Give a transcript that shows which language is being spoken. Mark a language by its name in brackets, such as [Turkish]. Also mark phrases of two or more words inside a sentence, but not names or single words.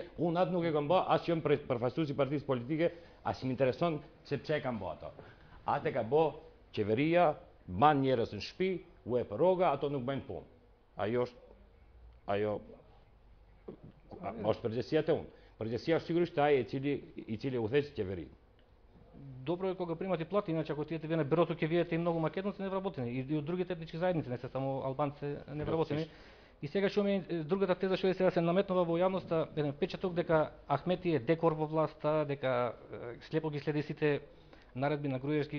[Albanian] Unë atë nuk e kam bë, as që jam përfaqësues i partisë politike, as më intereson se pse e kam bë ato. Atë ka bë qeveria, ban njerëz në shtëpi, u e për rroga, ato nuk bëjnë punë. Ajo është përgjegjësia e unë. Përgjegjësia është sigurisht ai i cili udhëheq qeverinë. [Macedonian] Добро е кога примате плати, иначе ако отидете вие на бюрото ќе видите и многу македонци невработени и од другите етнички заедници, не се само албанци невработени. И сега што ми другата теза што сега се наметнува во јавноста, еден печаток дека Ахмети е декор во власта, дека слепо ги следи сите наредби на Груевски.